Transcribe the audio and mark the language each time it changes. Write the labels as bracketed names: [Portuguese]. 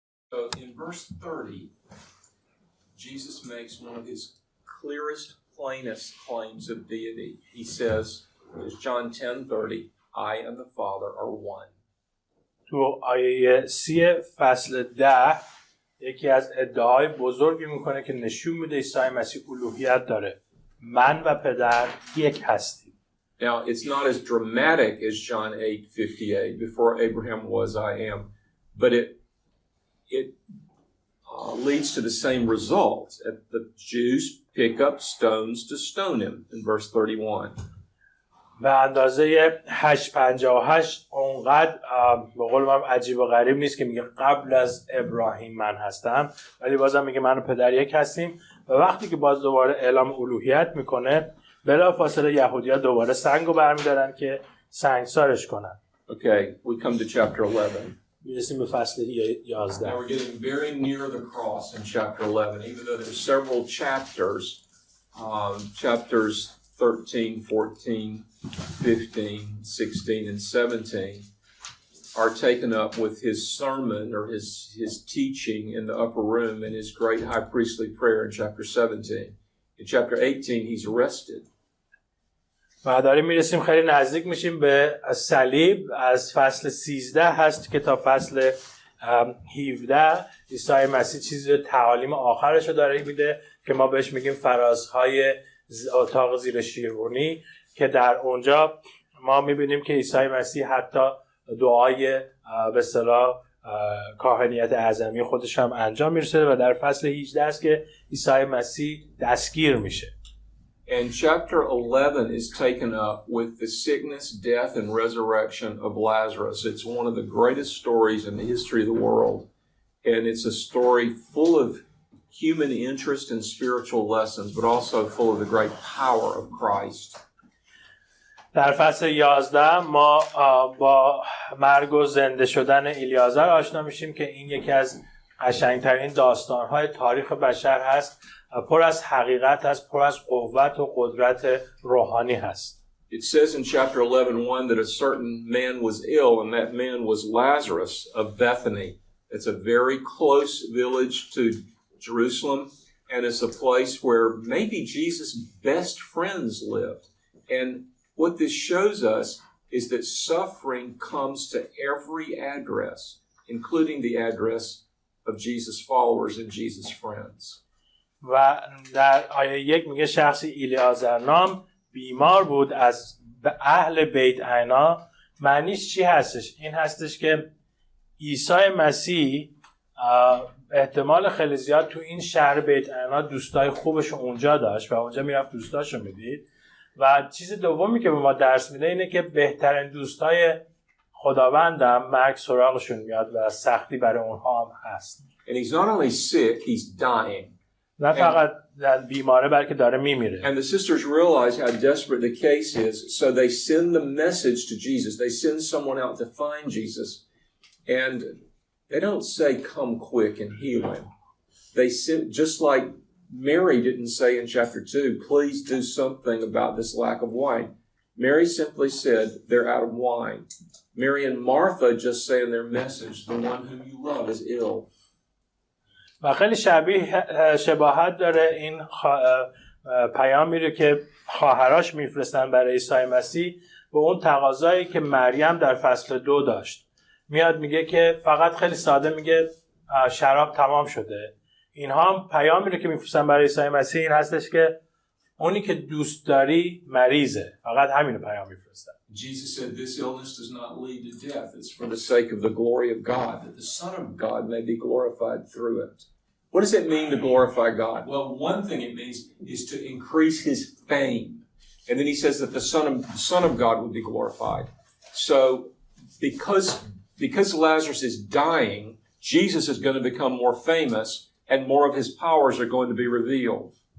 [English] So in verse 30, Jesus makes one of his clearest, plainest claims of deity. He says, it's John 10:30, I and the Father are one. [Persian] تو آیه 30 فصل 10 یکی از ادعاهای بزرگی میکنه که نشون میده عیسی مسیح الوهیت داره. من و پدر یک هستیم. [English] Now, it's not as dramatic as John 8:58, before Abraham was, I am, but it leads to the same result. The Jews pick up stones to stone him in verse 31. [Persian] به اندازه 8:58 اونقدر به قول من عجیب و غریب نیست که میگه قبل از ابراهیم من هستم، ولی بازم میگه من و پدر یک هستیم. و وقتی که باز دوباره اعلام الوهیت میکنه، بلافاصله یهودی‌ها دوباره سنگو برمیدارن که سنگسارش کنن. [English] Okay, we come to chapter 11. [Persian] میرسیم به فصل 11. [English] Now we're getting very near the cross in chapter 11, even though there's several chapters, chapters 13, 14, 15, 16, and 17 are taken up with his sermon or his teaching in the upper room and his great high priestly prayer in chapter 17. In chapter 18, he's arrested. [Persian] و داریم میرسیم خیلی نزدیک میشیم به صلیب. از فصل 13 هست که تا فصل 17 عیسی مسیح چیزی تعالیم آخرش رو داره میده که ما بهش میگیم فرازهای اتاق زیر شیروانی، که در اونجا ما میبینیم که عیسی مسیح حتی دعای به اصطلاح کاهنیت اعظمی خودش هم انجام میرسه و در فصل 18 است که عیسی مسیح دستگیر میشه. [English] And chapter 11 is taken up with the sickness, death, and resurrection of Lazarus. It's one of the greatest stories in the history of the world. And it's a story full of human interest and spiritual lessons, but also full of the great power of Christ. [Persian] در فصل 11 ما با مرگ و زنده شدن الیازر آشنا میشیم که این یکی از قشنگترین داستان‌های تاریخ بشر هست. پر از حقیقت هست، پر از قوت و قدرت روحانی هست. [English] It says in chapter 11:1 that a certain man was ill, and that man was Lazarus of Bethany. It's a very close village to Jerusalem, and it's a place where maybe Jesus' best friends lived. And what this shows us is that suffering comes to every address, including the address of Jesus' followers and Jesus' friends. [Persian] و در آیه 1 میگه شخصی الیازر نام بیمار بود از اهل بیت عینا. معنیش چی هستش؟ این هستش که عیسی مسیح احتمال خیلی زیاد تو این شهر بیت عینا دوستای خوبش اونجا داشت و اونجا میرفت دوستاشو میدید. و چیز دومی که به ما درس میده اینه که بهترین دوستای خداوندم مرگ سراغشون میاد و سختی برای اونها هم هست. [English] And he's not only sick, he's dying. [Persian] نه فقط بیماره بلکه داره میمیره. [English] And the sisters realize how desperate the case is, so they send the message to Jesus. They send someone out to find Jesus, and they don't say, "Come quick and heal him." They send, just like Mary didn't say in chapter 2, "Please do something about this lack of wine." Mary simply said, "They're out of wine." Mary and Martha just say in their message, "The one whom you love is ill." [Persian] و خیلی شباهت داره این پیامی رو که خواهراش میفرستن برای عیسی مسیح به اون تقاضایی که مریم در فصل 2 داشت. میاد میگه که فقط خیلی ساده میگه شراب تمام شده. اینها هم پیامی رو که میفرستن برای عیسی مسیح این هستش که اونی که دوست داری مریضه. فقط همین رو پیام میفرستن. [English] Jesus said this illness does not lead to death. It's for the sake of the glory of God, that the Son of God may be glorified through it. What does it mean to glorify God? Well, one thing it means is to increase his fame. And then he says that the Son of God would be glorified. So because Lazarus is dying, Jesus is going to become more famous and more of his powers are going to be revealed.